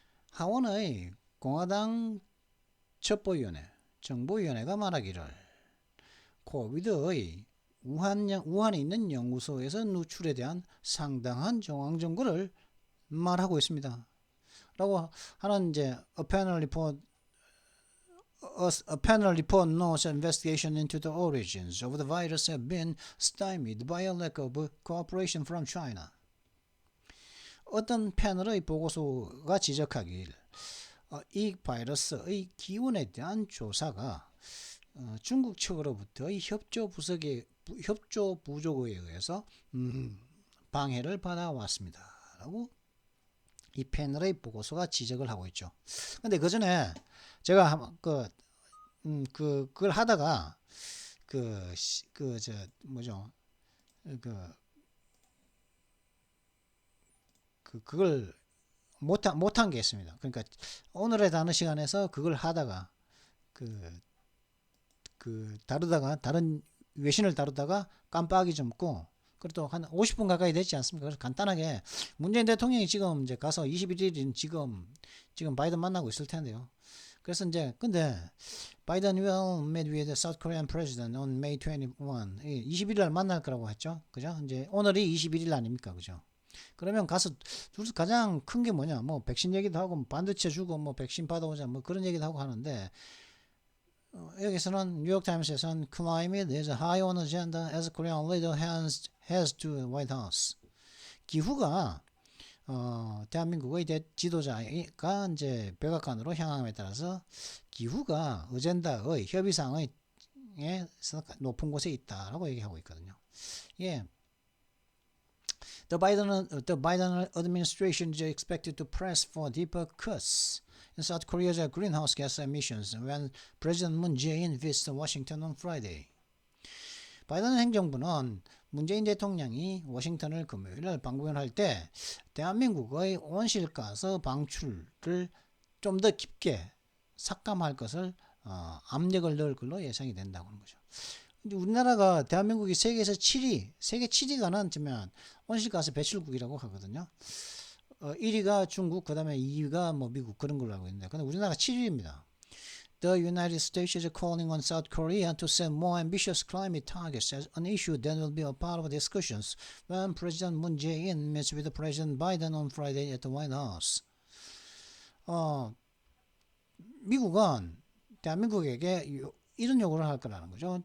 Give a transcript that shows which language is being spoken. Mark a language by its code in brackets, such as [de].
[ko] 하원의 공화당 첩보위원회, 정보위원회가 말하기를 코비드의 우한에 있는 연구소에서 누출에 대한 상당한 정황 정보를 말하고 있습니다. 라고 하는 이제 [en] a panel report notes investigation into the origins of the virus have been stymied by a lack of cooperation from China. [ko] 어떤 패널의 보고서가 지적하길 이 바이러스의 기원에 대한 조사가 중국 측으로부터의 협조 부족에 의해서 방해를 받아왔습니다. 라고 이 패널의 보고서가 지적을 하고 있죠. 근데 그 전에 제가 그걸 하다가 그걸 못한 게 있습니다. 그러니까 오늘의 단어 시간에서 그걸 하다가 다루다가 다른 외신을 다루다가 깜빡이 젊고 그래도 한 50분 가까이 됐지 않습니까? 그래서 간단하게 문재인 대통령이 지금 이제 가서 21일인 지금 바이든 만나고 있을 텐데요. 그래서 이제 근데 바이든 [en] will meet with the South Korean president on May 21. [ko] 20일 날 만날 거라고 했죠. 그죠? 이제 오늘이 21일 아닙니까? 그죠? 그러면 가서 둘 가장 큰 게 뭐냐? 뭐 백신 얘기도 하고 반도체 주고 뭐 백신 받아오자 뭐 그런 얘기도 하고 하는데 여기서는 뉴욕 타임스에서는 [en] climate is high on agenda as Korean leader has to White House. [ko] 기후가 대한민국의 지도자가 이제 백악관으로 향함에 따라서 기후가 어젠다의 협의상의 높은 곳에 있다라고 얘기하고 있거든요. 예. [en] The Biden administration is expected to press for deeper cuts in South Korea's greenhouse gas emissions when President Moon Jae-in visits Washington on Friday. [ko] 바이든 행정부는 문재인 대통령이 워싱턴을 금요일 방문할 때 대한민국의 온실가스 방출을 좀 더 깊게 삭감할 것을 압력을 넣을 걸로 예상이 된다고 하는 거죠. 우리나라가 대한민국이 세계 7위가 나지만 온실가스 배출국이라고 하거든요. 1위가 중국, 그 다음에 2위가 뭐 미국 그런 걸로 알고 있는데, 근데 우리나라가 7위입니다. [en] The United States is calling on South Korea to set more ambitious climate targets as an issue that will be a part of discussions when President Moon Jae-in meets with President Biden on Friday at the White House. [ko] 미국은 대한민국에게 이런 요구를 할 거라는 거죠.